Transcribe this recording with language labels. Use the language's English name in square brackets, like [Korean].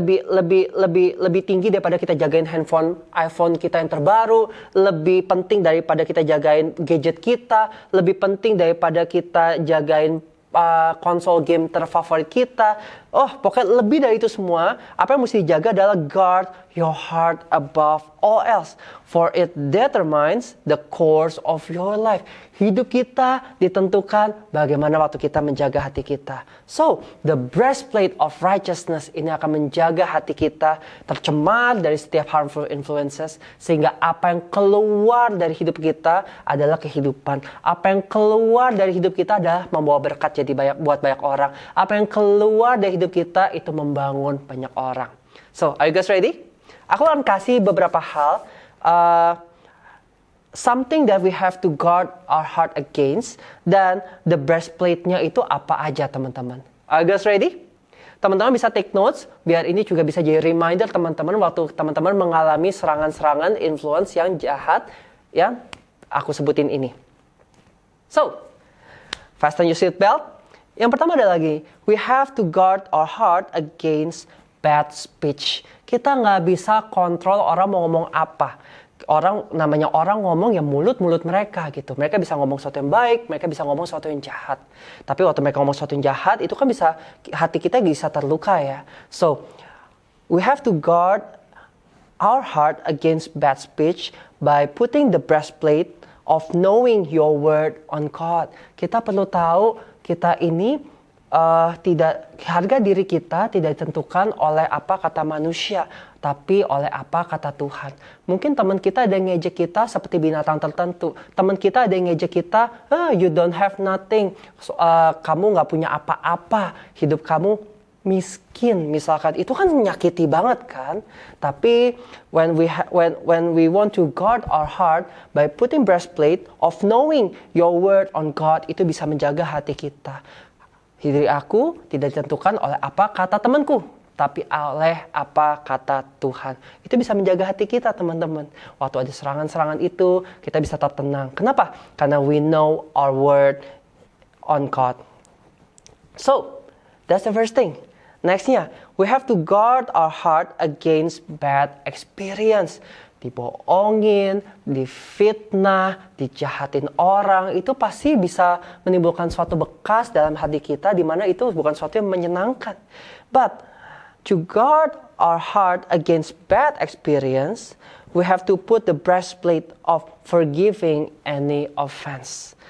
[Indonesian] Lebih tinggi daripada kita jagain handphone iPhone kita yang terbaru, lebih penting daripada kita jagain gadget kita, lebih penting daripada kita jagain konsol game terfavorit kita. Oh, pokoknya lebih dari itu semua, apa yang mesti dijaga adalah [English] guard your heart above all else. For it determines the course of your life. [Indonesian] Hidup kita ditentukan bagaimana waktu kita menjaga hati kita. [English] So, the breastplate of righteousness [Indonesian] ini akan menjaga hati kita tercemar dari setiap [English] harmful influences. [Indonesian] Sehingga apa yang keluar dari hidup kita adalah kehidupan. Apa yang keluar dari hidup kita adalah membawa berkat jadi buat banyak orang. Apa yang keluar dari hidup kita itu membangun banyak orang. [English] So, are you guys ready? [Indonesian] Aku akan kasih beberapa hal. [English] Something that we have to guard our heart against. [Indonesian] Dan the breastplate-nya itu apa aja teman-teman. [English] Are you guys ready? [Indonesian] Teman-teman bisa [English] take notes. [Indonesian] Biar ini juga bisa jadi reminder teman-teman. Waktu teman-teman mengalami serangan-serangan influence yang jahat. Yang aku sebutin ini. [English] So, fasten your seatbelt. [Indonesian] Yang pertama ada lagi, [English] we have to guard our heart against bad speech. [Indonesian] Kita nggak bisa kontrol orang mau ngomong apa. Namanya orang ngomong ya mulut-mulut mereka gitu. Mereka bisa ngomong sesuatu yang baik, mereka bisa ngomong sesuatu yang jahat. Tapi waktu mereka ngomong sesuatu yang jahat, itu kan bisa, hati kita bisa terluka ya. [English] So, we have to guard our heart against bad speech by putting the breastplate of knowing your word on God. [Indonesian] Kita perlu tahu kita ini harga diri kita tidak ditentukan oleh apa kata manusia, tapi oleh apa kata Tuhan. Mungkin teman kita ada yang ngejek kita seperti binatang tertentu. Teman kita ada yang ngejek kita, [English] you don't have nothing. [Indonesian] Kamu nggak punya apa-apa. Hidup kamu miskin, misalkan. Itu kan menyakiti banget kan. Tapi [English] when we want to guard our heart by putting breastplate of knowing your word on God, [Indonesian] itu bisa menjaga hati kita. Diri aku tidak ditentukan oleh apa kata temanku, tapi oleh apa kata Tuhan. Itu bisa menjaga hati kita, teman-teman. Waktu ada serangan-serangan itu, kita bisa tetap tenang. Kenapa? Karena [English] we know our word on God. So, that's the first thing. Nextnya, we have to guard our heart against bad experience. [Indonesian] Dibohongin, difitnah, dijahatin orang, itu pasti bisa menimbulkan suatu bekas dalam hati kita di mana itu bukan suatu yang menyenangkan. [English] But to guard our heart against bad experience, we have to put the breastplate of forgiving any offense.